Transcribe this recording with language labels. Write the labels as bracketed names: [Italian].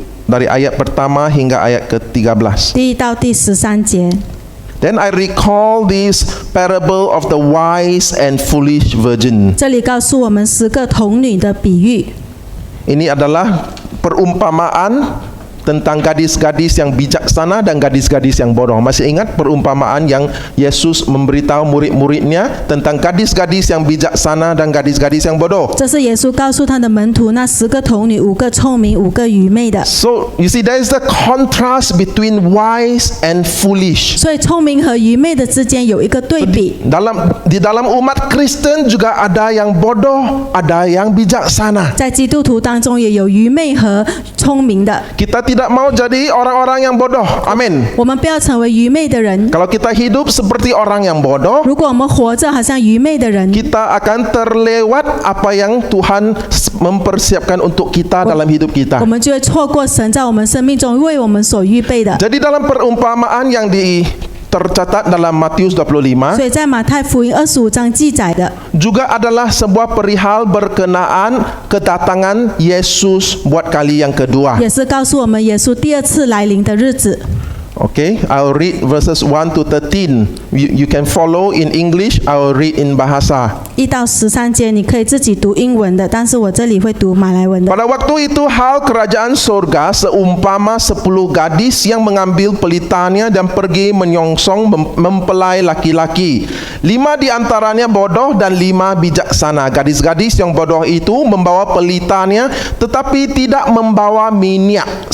[Malay] dari ayat pertama hingga ayat ke-13. [Chinese] 第1到第13节。 [English] Then I recall this parable of the wise and foolish virgin. [Chinese] 这里告诉我们10个童女的比喻。 [Malay] Ini adalah perumpamaan tentang gadis-gadis yang bijaksana dan gadis-gadis yang bodoh. Masih ingat perumpamaan yang Yesus memberitahu murid-muridnya tentang gadis-gadis yang bijaksana dan gadis-gadis yang bodoh? [Chinese] 这是耶稣告诉他的门徒那10个童女，5个聪明，5个愚昧的。 [English] So you see, there is the contrast between wise and foolish. [Chinese] 所以聪明和愚昧的之间有一个对比。 [Malay] Di dalam umat Kristen juga ada yang bodoh, ada yang bijaksana. [Chinese] 在基督徒当中也有愚昧和聪明的。 [Malay] Kita tidak mau jadi orang-orang yang bodoh. Amin. [Chinese] 我们不要成为愚昧的人。 [Malay] Kalau kita hidup seperti orang yang bodoh, [Chinese] 如果我们活着好像愚昧的人， [Malay] kita akan terlewat apa yang Tuhan mempersiapkan untuk kita dalam hidup [Chinese] 我 [Malay] kita. [Chinese] 们就会错过神在我们生命中为我们所预备的。 [Malay] Jadi dalam perumpamaan yang tercatat dalam Matius 25 [Chinese] 所以在马太福音25章记载的， [Malay] juga adalah sebuah perihal berkenaan kedatangan Yesus buat kali yang kedua. [Chinese] 也是告诉我们耶稣第2次来临的日子。 [English] Okay, I'll read verses 1 to 13. You can follow in English, I'll read in bahasa. [Chinese] 1到13节你可以自己读英文的，但是我这里会读马来文的。 [Malay] Pada waktu itu hal kerajaan surga seumpama 10 gadis yang mengambil pelitanya dan pergi menyongsong mempelai laki-laki. 5 di antaranya bodoh dan 5 bijaksana. Gadis-gadis yang bodoh itu membawa pelitanya tetapi tidak membawa minyak.